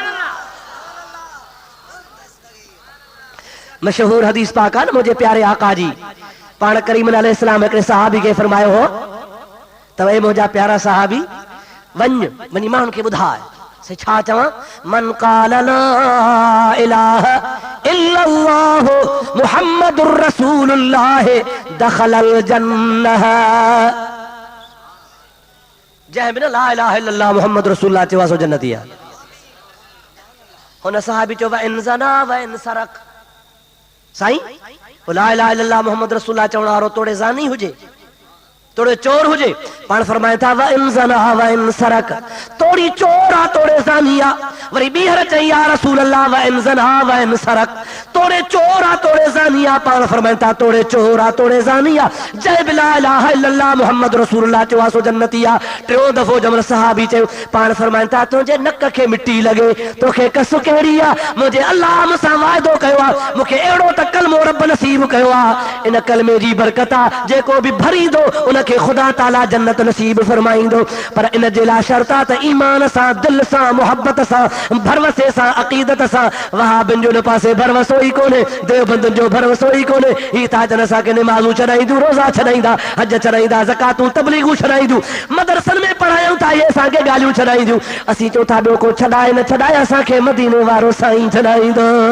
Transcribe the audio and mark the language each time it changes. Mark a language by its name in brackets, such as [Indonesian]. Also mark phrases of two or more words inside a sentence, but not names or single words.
[Sindhi] मशहूर हदीस पाक आहे न मुझे प्यारे आका जी पाण करीम अलैहिस्सलाम हिकिड़े सहाबी खे फरमायो हो त ए मुंहिंजा प्यारा सहाबी वञी माण्हुनि खे ॿुधाए से छा चवां [Arabic] من قال لا إله إلا الله محمد رسول الله دخل الجنة [Sindhi] जंहिं बिना [Arabic] لا إله إلا الله محمد رسول الله [Sindhi] चयो सो जन्नती आहे हुन सहाबी चयो [Arabic] وإن زنى وإن سرق [Sindhi] साईं [Arabic] لا إله إلا الله محمد رسول الله [Sindhi] चवण वारो तोड़े ज़ानी हुजे तोड़े चोर हुजे पाण फरमाए था [Arabic] وإن زنى وإن سرق [Sindhi] तोड़ी चोर आ तोड़े ज़ानी आ वरी ॿीहर चई [Arabic] يا رسول الله [Sindhi] व [Arabic] إن زنى وإن سرق [Sindhi] तोड़े चोर आ तोड़े ज़ानी आ पाण फरमाए था तोड़े चोर आ तोड़े ज़ानी आ जंहिं बि [Arabic] لا إله إلا الله محمد رسول الله [Sindhi] चयो सो जन्नती आ टियों दफ़ो जमल सहाबी चयो पाण फरमाए था तुंहिंजे नक खे मिटी लॻे तोखे कसु कहिड़ी आ मुंहिंजे अल्लाह मूंसां वाइदो कयो आहे मूंखे अहिड़ो त कलमो रब नसीब कयो आहे इन कलमे जी बरकत आहे जेको बि भरींदो उनखे खुदा ताला जन्नत नसीब फरमाईंदो पर इन जे लाइ शर्त आहे त ईमान सां दिलि सां मुहबत सां भरवसे सां अक़ीदत सां वहाबिन जो न पासे भरवसो ई कोन्हे देवबंदुनि जो भरवसो ई कोन्हे ही था जन असांखे निमाज़ूं छॾाईंदियूं रोज़ा छॾाईंदा हज छॾाईंदा ज़कातूं तबलीगूं छॾाईंदियूं मदरसनि में पढ़ायूं था इहे असांखे ॻाल्हियूं छॾाईंदियूं असीं चऊं था ॿियो को छॾाए न छॾाए असांखे मदीने वारो साईं छॾाईंदो